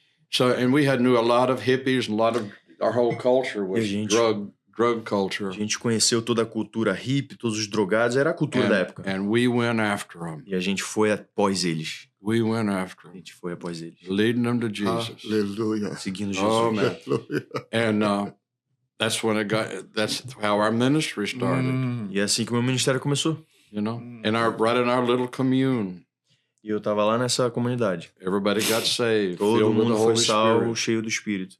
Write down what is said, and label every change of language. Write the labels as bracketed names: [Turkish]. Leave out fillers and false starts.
[English] So, and we knew a lot of hippies, and a lot of our whole culture was drug culture. [Portuguese] A gente conheceu toda a cultura hippie, todos os drogados, era a cultura da época. [English] And we went after them. [Portuguese] E a gente foi após eles. [English] We went after them. [Portuguese] A gente foi após eles. [English] Leading them to Jesus. [Portuguese] Aleluia. Seguindo Jesus. [English] Oh, man. And that's how our ministry started. [Portuguese] E é assim que o meu ministério começou. [English] You know, right in our little commune. [Portuguese] E eu estava lá nessa comunidade. [English] Everybody got saved. [Portuguese] Todo mundo foi salvo, cheio do Espírito.